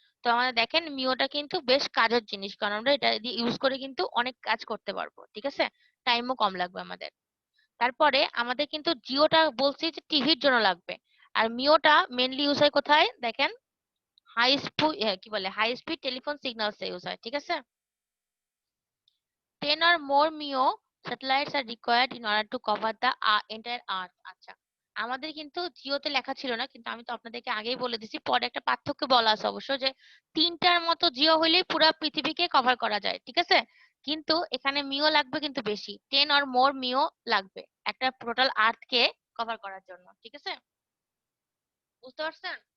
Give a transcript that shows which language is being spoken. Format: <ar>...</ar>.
<bn>তো আমাদের দেখেন মিওটা কিন্তু বেশ কাজের জিনিস, কারণ আমরা এটা দিয়ে ইউজ করে কিন্তু অনেক কাজ করতে পারবো, ঠিক আছে, টাইমও কম লাগবে আমাদের। তারপরে আমাদের কিন্তু জিওটা বলছি যে টিভির জন্য লাগবে, আর মিওটা মেইনলি ইউজ হয় কোথায় দেখেন, হাই স্পিড, কি বলে, high speed telephone signals use হয়, ঠিক আছে।</bn> <en>10 or more MEO satellites are required in order to cover the entire earth।</en> <bn>আচ্ছা, আমাদের কিন্তু জিওতে লেখা ছিল না, কিন্তু আমি তো আপনাদেরকে আগেই বলে দিছি, পরে একটা পার্থক্য বলা আছে অবশ্য, যে 3টার মতো জিও হইলেই পুরো পৃথিবীকে কভার করা যায়, ঠিক আছে, কিন্তু এখানে মিও লাগবে কিন্তু বেশি, 10 or more মিও লাগবে একটা টোটাল আর্থ কে কভার করার জন্য, ঠিক আছে, বুঝতে পারছেন?</bn>